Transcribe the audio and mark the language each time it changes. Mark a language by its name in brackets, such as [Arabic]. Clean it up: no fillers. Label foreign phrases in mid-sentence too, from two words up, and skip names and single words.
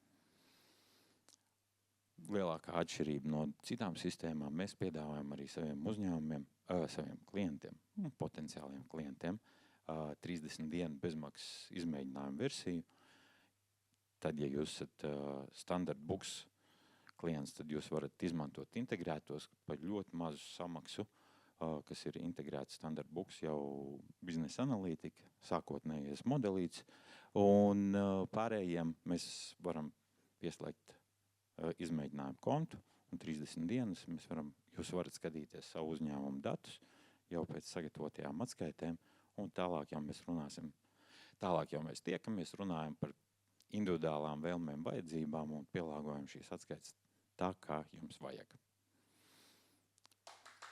[Latvian] Lielākā atšķirība no citām sistēmām mēs piedāvājam arī saviem uzņēmumiem, saviem klientiem, potenciāliem klientiem, 30 dienu bezmaksas izmēģinājumu versiju. Tad, ja jūs esat standard books klients, tad jūs varat izmantot integrētos par ļoti mazu samaksu, kas ir integrēts standard books, jau biznesa analītika, sākotnējais modelīts, un pārējiem mēs varam pieslēgt izmēģinājumu kontu, un 30 dienas jūs varat skatīties savu uzņēmumu datus jau pēc sagatavotajām atskaitēm, un tālāk jau mēs tiekamies, runājam par individuālām vēlmēm, vajadzībām un pielāgojam šīs atskaites tā, kā jums vajag.